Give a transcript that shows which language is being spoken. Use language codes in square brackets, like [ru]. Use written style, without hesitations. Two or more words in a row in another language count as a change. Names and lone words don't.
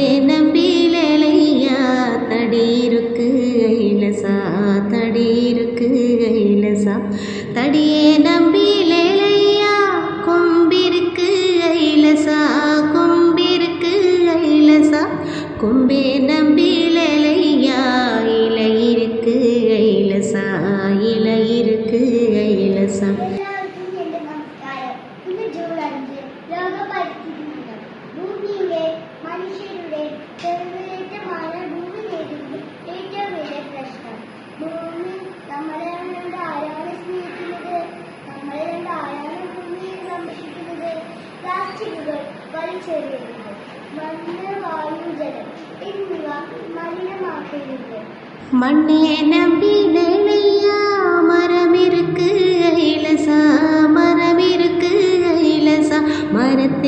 [ta] நம்பிலேலையா தடி இருக்கு ஐலசா தடி இருக்கு ஐலசா தடியே நம்பிலேலையா கொம்பிருக்கு ஐலசா கொம்பிருக்கு ஐலசா கொம்பே நம்பிலேலையா இலை இருக்கு ஐலசா இலை இருக்கு ஐலசா [ml] മനുഷ്യരുടെ ചെറുതേറ്റമാണ് ഭൂമി നേരിടുന്ന ഏറ്റവും വലിയ പ്രശ്നം. ഭൂമി നമ്മളെ കണ്ട് ആരാണ് സ്നേഹിക്കുന്നത്? നമ്മളെ കണ്ട് ആരാണ് ഭൂമിയെ സംരക്ഷിക്കുന്നത്? പ്ലാസ്റ്റിക്കുകൾ വലിച്ചെറിയുന്നത്, മണ്ണ്, വായു, ജലം എന്നിവ മലിനമാക്കുന്നുണ്ട്. [ta] மண்ணே நம்பினேனையா மரமிருக்கு ஐலசா மரமிருக்கு ஐலசா மரத்தே